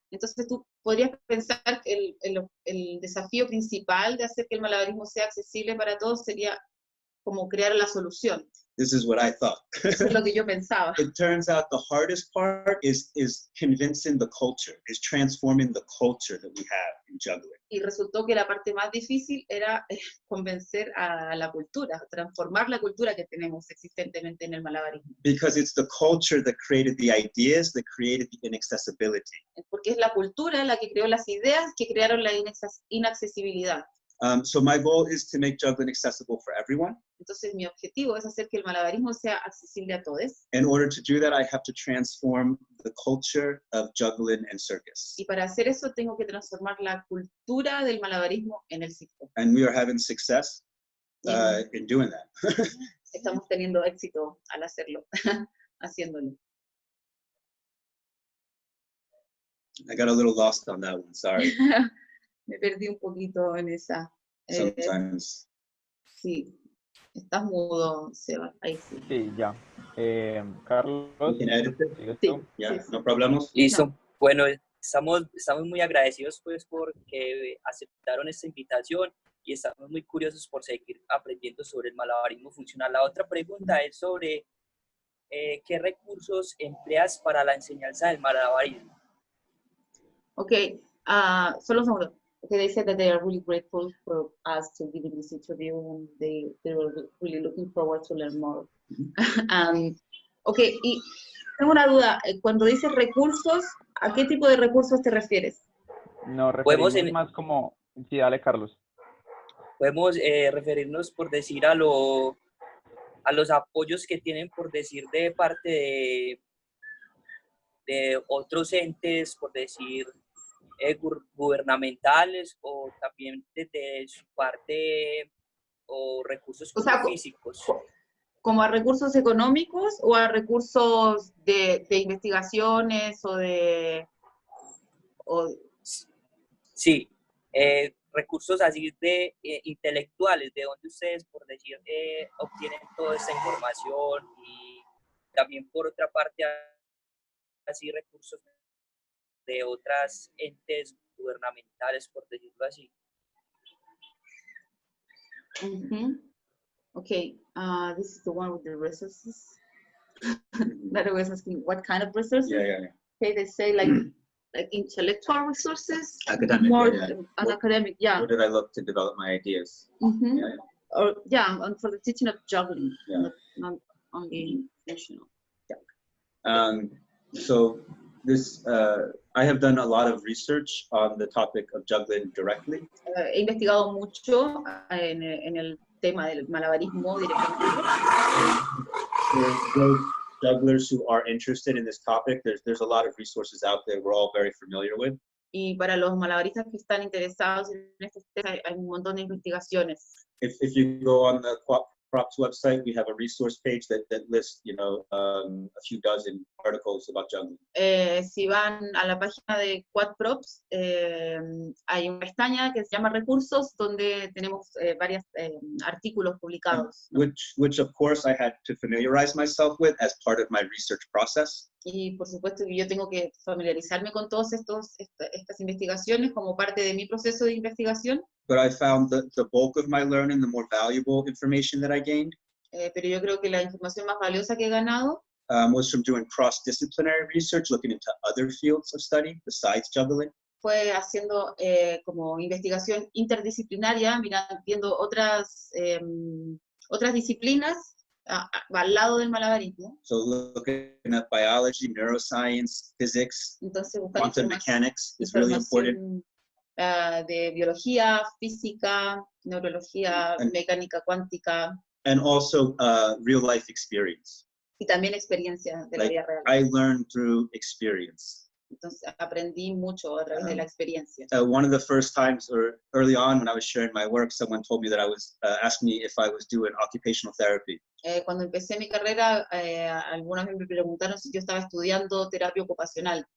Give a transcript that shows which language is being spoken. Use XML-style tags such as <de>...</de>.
<es>Entonces tú podrías pensar que el desafío principal de hacer que el malabarismo sea accesible para todos sería como crear la solución.</es> <en>This is what I thought.</en> <es>Eso es lo que yo pensaba.</es> <en>It turns out the hardest part is convincing the culture, is transforming the culture that we have in juggling.</en> <es>Y resultó que la parte más difícil era convencer a la cultura, transformar la cultura que tenemos existentemente en el malabarismo.</es> <en>Because it's the culture that created the ideas, that created the inaccessibility.</en> <es>Porque es la cultura la que creó las ideas que crearon la inaccesibilidad.</es> <en>So my goal is to make juggling accessible for everyone.</en> <es>Entonces mi objetivo es hacer que el malabarismo sea accesible a todos.</es> <en>In order to do that, I have to transform the culture of juggling and circus.</en> <es>Y para hacer eso tengo que transformar la cultura del malabarismo en el circo.</es> <en>And we are having success in doing that.</en> <es>Estamos teniendo éxito al hacerlo, haciéndolo.</es> <en>I got a little lost on that one, sorry.</en> <es>Me perdí un poquito en esa.</es> <en>Sometimes.</en> <es>Sí, estás mudo, Seba, ahí sí. Sí, ya. Carlos,</es> <en>You can edit it.</en> <es>¿sigues Sí. tú?</es> <en>Yeah,</en> <es>Sí.</es> <en>no problemos.</en> <es>Listo. No. Bueno, estamos muy agradecidos pues porque aceptaron esta invitación y estamos muy curiosos por seguir aprendiendo sobre el malabarismo funcional. La otra pregunta es sobre ¿qué recursos empleas para la enseñanza del malabarismo? Okay, solo un segundo.</es> <en>Okay, they said that they are really grateful for us to giving this interview, and they were really looking forward to learn more.</en> <es>Okay, y tengo una duda. Cuando dices recursos, ¿a qué tipo de recursos te refieres? Nos Podemos referimos más como... Sí, dale, Carlos. Podemos referirnos, por decir, a los apoyos que tienen, por decir, de parte de otros entes, por decir, gubernamentales, o también desde su parte, o recursos O sea, físicos. ¿Como a recursos económicos o a recursos de investigaciones o de... Sí, recursos así de intelectuales, de donde ustedes, por decir, obtienen toda esta información, y también por otra parte así recursos de otras entes gubernamentales, por decirlo así.</es> <en>Okay, this is the one with the resources. That I was asking, what kind of resources? Yeah. Okay, they say like intellectual resources, Academic, more yeah. academic, yeah. Where did I look to develop my ideas? Yeah. Or and for the teaching of juggling, Yeah. not only functional. So this, I have done a lot of research on the topic of juggling directly.</en> <es>He investigado mucho en el tema del malabarismo directamente.</es> <en>For those jugglers who are interested in this topic, there's a lot of resources out there we're all very familiar with.</en> <es>Y para los malabaristas que están interesados en estos temas, hay un montón de investigaciones.</es> <en>If you go on the Quat-Props website, we have a resource page that lists, a few dozen articles about juggling.</en> <es>Si van a la página de Quat-Props, hay una pestaña que se llama recursos, donde tenemos varios artículos publicados.</es> <en>Which of course I had to familiarize myself with as part of my research process.</en> <es>Y por supuesto que yo tengo que familiarizarme con todas estas investigaciones como parte de mi proceso de investigación.</es> <en>But I found the bulk of my learning, the more valuable information that I gained,</en> <es>Pero yo creo que la información más valiosa que he ganado</es> <en>was from doing cross-disciplinary research, looking into other fields of study besides juggling.</en> <es>fue haciendo como investigación interdisciplinaria, viendo otras disciplinas al lado del malabarismo.</es> <en>So looking at biology, neuroscience, physics,</en> <es>Entonces buscar</es> <en>quantum mechanics is really important.</en> <es>De biología, física, neurología,</es> <en>And-</en> <es>mecánica cuántica,</es> <en>And also real life experience.</en> <es>y también experiencia de la</es> <en>Like,</en> <es>vida real.</es> <en>I learned through experience.</en> <es>Entonces aprendí mucho a través de la experiencia.</es> <en>One of the first times, or early on when I was sharing my work, someone told me that I was, asked me if I was doing occupational therapy.</en> <es>Cuando empecé mi carrera, algunas veces me preguntaron si yo estaba estudiando terapia ocupacional.</es>